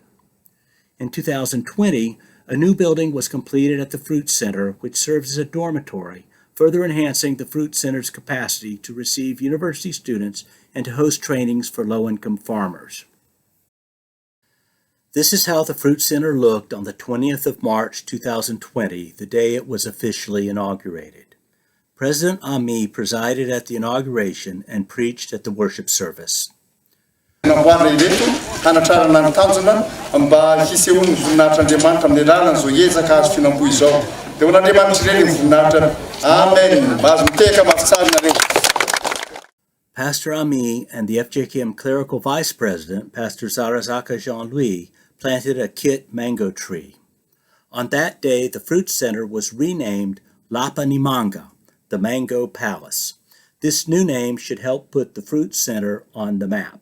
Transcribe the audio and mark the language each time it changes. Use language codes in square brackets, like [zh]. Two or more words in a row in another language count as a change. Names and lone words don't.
[en] In 2020, a new building was completed at the Fruit Center, which serves as a dormitory, further enhancing the Fruit Center's capacity to receive university students and to host trainings for low-income farmers. This is how the Fruit Center looked on the 20th of March 2020, the day it was officially inaugurated. President Ami presided at the inauguration and preached at the worship service. [mg] Namboarina ireto hanatrarana ny tanjona mba hisehoany voninahitran'Andriamanitra amin'ny lalana zao ezaka azo finamboa izao. Dia ho an'Andriamanitra ireny ny voninahitra. Amen. Mba azo miteka mafy tsara nareo. [en] Pastor Ami and the FJKM Clerical Vice President, Pastor Zarazaka Jean-Louis, planted a kit mango tree. On that day, the Fruit Center was renamed Lapa Nimanga, the Mango Palace. This new name should help put the Fruit Center on the map.